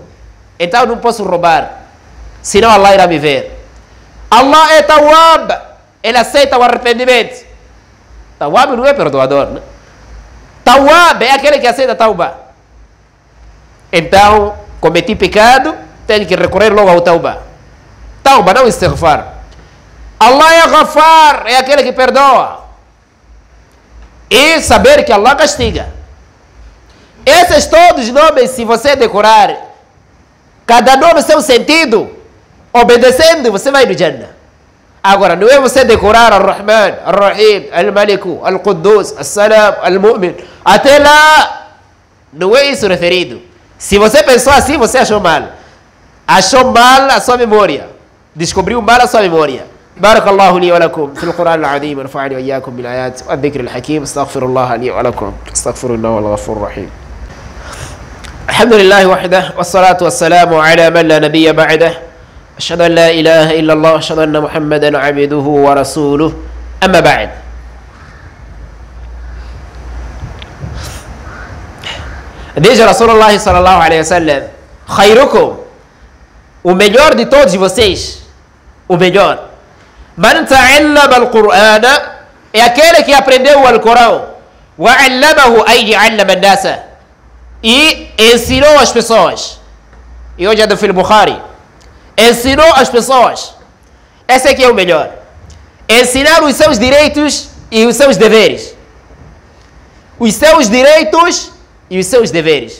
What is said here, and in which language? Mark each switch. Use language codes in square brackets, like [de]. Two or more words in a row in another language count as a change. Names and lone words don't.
[pt] Então eu não posso roubar, senão Allah irá me ver. Allah é Tawwab, ele aceita o arrependimento. Tawwab não é perdoador, né? Tawwab é aquele que aceita Tawbah. Então, cometi pecado, tenho que recorrer logo ao Tawbah. Tawbah, não istighfar. Allah é Ghaffar, é aquele que perdoa. E saber que Allah castiga. Esses todos nomes, se você decorar, cada nome tem um sentido, obedecendo, você vai no Jannah. Agora, não é você decorar Ar-Rahman, Ar-Rahim, Al-Maliku, Al-Quddus, Al-Salam, Al-Mu'min. Até lá, não é isso referido. Se você pensou assim, você achou mal. Achou mal a sua memória. Descobriu mal a sua memória. [ar] بارك الله لي ولكم في القرآن العظيم ونفعني وإياكم بالآيات والذكر الحكيم استغفر الله لي ولكم استغفر الله والغفور الرحيم الحمد لله وحده والصلاة والسلام على من لا نبي بعده أشهد أن لا إله إلا الله أشهد أن محمدا عبده ورسوله أما بعد [pt] diz [ar] رسول الله صلى الله عليه وسلم [pt] خيركم o melhor de todos vocês o melhor [ar] من تعلم القرآن [pt] é aquele que aprendeu o Alcorão [ar] وعلمه أي علم الناس [pt] e ensinou as pessoas. E hoje é do filho Bukhari. Ensinou as pessoas. Esse aqui é o melhor. Ensinar os seus direitos e os seus deveres. Os seus direitos e os seus deveres.